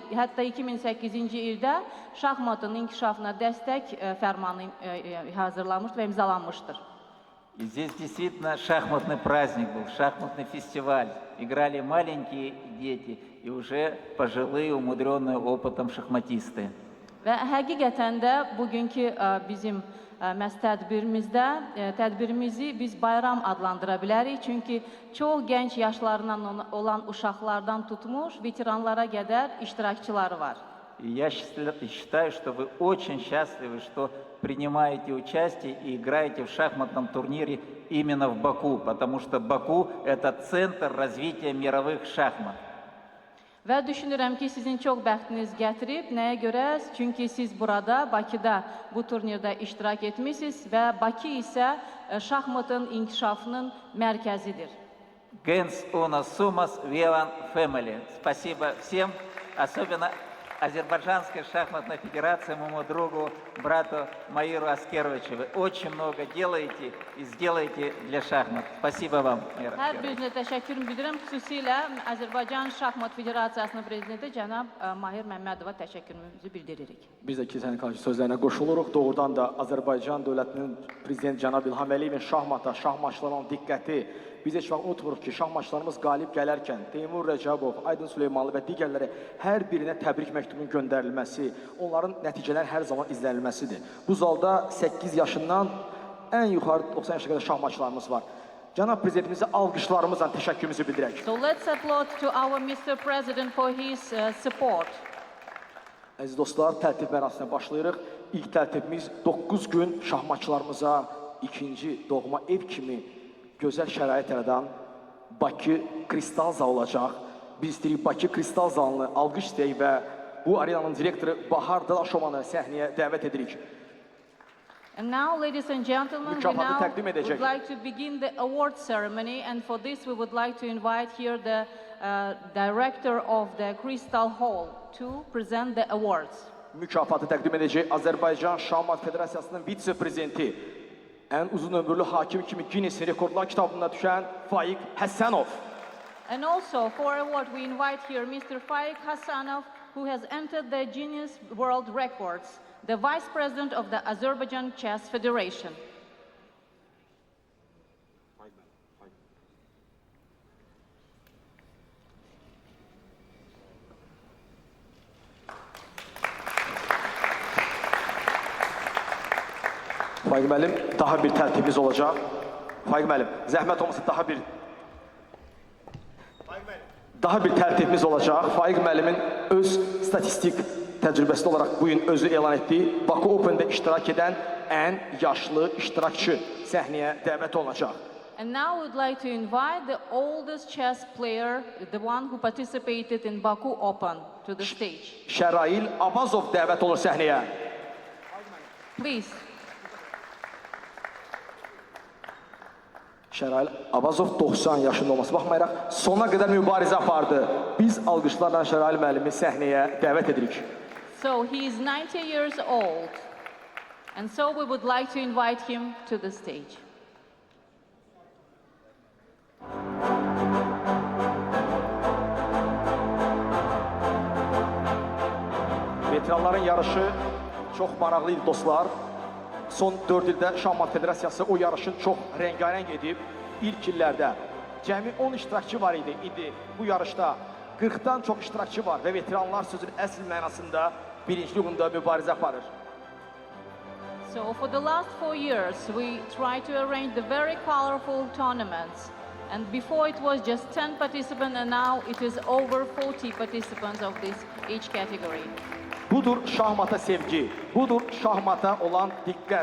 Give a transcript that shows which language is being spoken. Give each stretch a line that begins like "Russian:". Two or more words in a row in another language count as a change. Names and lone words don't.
Azerbaijani: Hətta 2008-ci ildə şahmatın inkişafına dəstək fərmanı hazırlanmış və imzalanmışdır.
Russian: И здесь действительно шахматный праздник был, шахматный фестиваль. Играли маленькие дети и уже пожилые, умудренные опытом шахматисты.
Azerbaijani: Və həqiqətən də bugünkü bizim məhz tədbirimizi biz bayram adlandıra bilərik. Çünki çox gənc yaşlarından olan uşaqlardan tutmuş, veteranlara qədər iştirakçıları var.
Russian: И я считаю, что вы очень счастливы, что принимаете участие и играете в шахматном турнире именно в Баку, потому что Баку – это центр развития мировых шахмат.
Azerbaijani: Və düşünürəm ki, sizin çox bəxtiniz gətirib. Nəyə görə? Çünki siz burada, Bakıda bu turnirdə iştirak etmişsiniz və Bakı isə şahmatın inkişafının mərkəzidir.
Latin: Gens unus sumus vivam family.
Russian: Спасибо всем, особенно Азербайджанской шахматной федерации, моему другу, брату Маиру Аскеровичу. Вы очень много делаете и сделаете для шахмат. Спасибо вам, Маир
Azerbaijani: Hər
Russian: Аскерович.
Azerbaijani: birinizə təşəkkürümü bildirirəm. Xüsusilə Azərbaycan Şahmat Federasiyasının prezidenti cənab Mahir Məmmədova təşəkkürümüzü bildiririk. Biz də kilsənin qarşı sözlərinə qoşuluruq. Doğrudan da Azərbaycan dövlətinin prezidenti cənab İlham Əliyevin şahmata, şahmatçılara olan diqqəti. Biz heç vaxt unutmuruq ki, şahmatçılarımız qalib gələrkən Teymur Rəcəbov, Aydın Süleymanlı və digərləri hər birinə təbrik məktubunun göndərilməsi, onların nəticələr hər zaman izlənilməsidir. Bu zalda 8 yaşından ən yuxarı 90 yaşa qədər şahmatçılarımız var. Cənab prezidentimizə alqışlarımızla təşəkkürümüzü bildirək.
English: So let's applaud to our Mr. President for his support.
Azerbaijani: Əziz dostlar, tərtib mərasiminə başlayırıq. İlk tərtibimiz 9 gün şahmatçılarımıza ikinci doğma ev kimi gözəl şərait yaradan Bakı Kristal Zal olacaq. Biz istəyirik Bakı Kristal Zalını alqış istəyik və bu arenanın direktoru Bahar Dalaşovanı səhnəyə dəvət edirik.
English: And now, ladies and gentlemen, we
Azerbaijani: Mükafatı
English: now
Azerbaijani: təqdim edəcək.
English: would like to begin the award ceremony, and for this we would like to invite here the director of the Crystal Hall to present the awards.
Azerbaijani: Mükafatı təqdim edəcək Azərbaycan Şahmat Federasiyasının vitse-prezidenti, ən uzun ömürlü hakim kimi Guinness Rekordlar kitabına düşən Faiq Həsənov.
English: And also for award we invite here Mr. Faik Hasanov, who has entered the Guinness World Records, the Vice President of the Azerbaijan Chess Federation.
Azerbaijani: Faiq müəllim, daha bir tərtibimiz olacaq. Faiq müəllim, zəhmət olmasa daha bir tərtibimiz olacaq. Faiq müəllimin öz statistik təcrübəsi olaraq bu gün özü elan etdiyi Baku Open'də iştirak edən ən yaşlı iştirakçı səhnəyə dəvət olunacaq.
English: And now we'd like to invite the oldest chess player, the one who participated in Baku Open, to the stage.
Azerbaijani: Şərail Abazov dəvət olur səhnəyə.
English: Please.
Azerbaijani: Şərail Abazov 90 yaşında olması baxmayaraq sona qədər mübarizə apardı. Biz alqışlarla Şərail müəllimi səhnəyə dəvət edirik.
English: So he is 90 years old, and so we would like to invite him to the stage.
Azerbaijani: Veteranların yarışı çox maraqlı idi dostlar. Son 4 ildə Şahmat Federasiyası o yarışın çox rəngarəng edib. İlk illərdə cəmi 10 iştirakçı var idi. İndi bu yarışda 40-dan çox iştirakçı var və veteranlar sözün əsl mənasında birinci uğunda mübarizə aparır.
English: So for the last 4 years, we tried to arrange the very colorful tournaments. And before it was just 10 participants, and now it is over 40 participants of this each category.
Azerbaijani: Budur şahmata sevgi, budur şahmata olan diqqət.